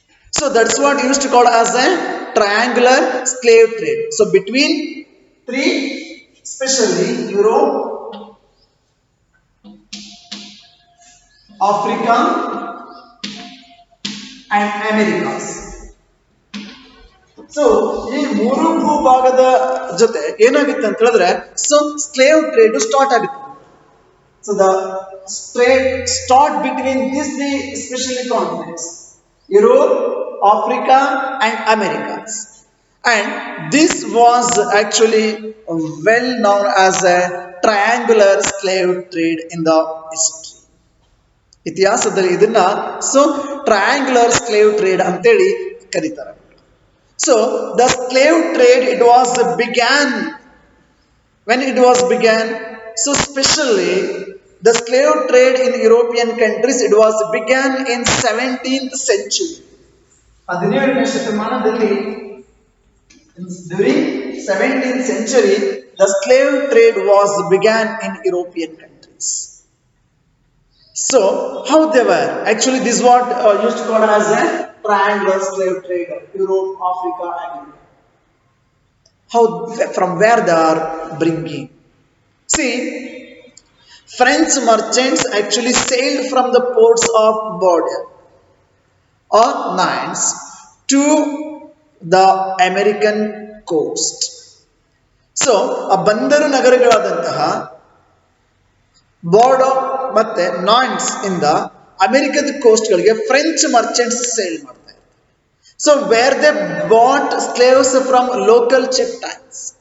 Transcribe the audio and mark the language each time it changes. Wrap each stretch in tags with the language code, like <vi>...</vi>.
<en>So that's what used to call as a triangular slave trade. So between three, especially Europe, Africa and Americas.</en> <kn>So ಈ ಮೂರು ಭೂಭಾಗದ ಜೊತೆ ಏನಾಗಿತ್ತು ಅಂತ ಹೇಳಿದ್ರೆ so slave trade start ಆಗುತ್ತೆ.</kn> <en>So the trade start between these three especially continents, Europe, Africa and Americas. And this was actually well known as a triangular slave trade in the history.</en> <kn>ಇತಿಹಾಸದಲ್ಲಿ ಇದನ್ನ so triangular slave trade ಅಂತೇಳಿ ಕರೀತಾರೆ.</kn> <en>So the slave trade it was began when it was began, so specially the slave trade in European countries, it was began in 17th century.</en> <kn>17ನೇ ಶತಮಾನದಲ್ಲಿ</kn> <en>during 17th century the slave trade was began in European countries. So how they were actually, this is what used to called as a triangular slave trade of Europe, Africa and America. How, from where they are bringing? See, French merchants actually sailed from the ports of Bordeaux or Nice to the American coast.</en> <kn>So ಆ ಬಂದರು ನಗರಗಳಾದಂತಹ Bordeaux ಮತ್ತೆ noise ಇಂದ ಅಮೆರಿಕದ ಕೋಸ್ಟ್ಗಳಿಗೆ French merchants sale ಮಾಡ್ತಾರೆ.</kn> <en>So where they bought slaves from local chieftains.</en>